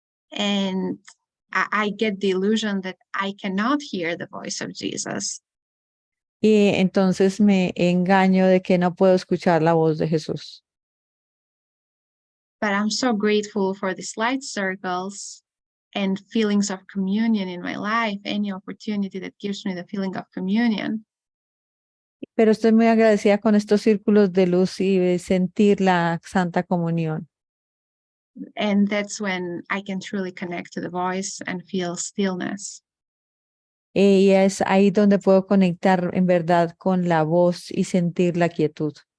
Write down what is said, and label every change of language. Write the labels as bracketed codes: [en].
[en] And I get the illusion that I cannot hear the voice of Jesus. [es] Y entonces me engaño de que no puedo escuchar la voz de Jesús. [en] But I'm so grateful for these light circles and feelings of communion in my life, any opportunity that gives me the feeling of communion. [es] Pero estoy muy agradecida con estos círculos de luz y de sentir la Santa Comunión. [en] And that's when I can truly connect to the voice and feel stillness. [es] Y es ahí donde puedo conectar en verdad con la voz y sentir la quietud.